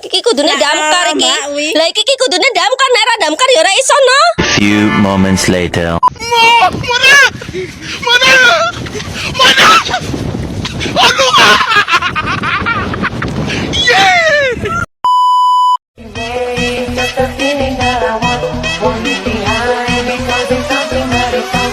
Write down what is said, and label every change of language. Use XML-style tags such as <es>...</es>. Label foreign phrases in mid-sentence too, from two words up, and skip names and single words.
<jv>kudune damkar iki. Lah iki kudune damkar, nek ora damkar ya ora iso no.</jv> <en>Few moments later. Just a feeling that I want it behind because it's something that is on.</en>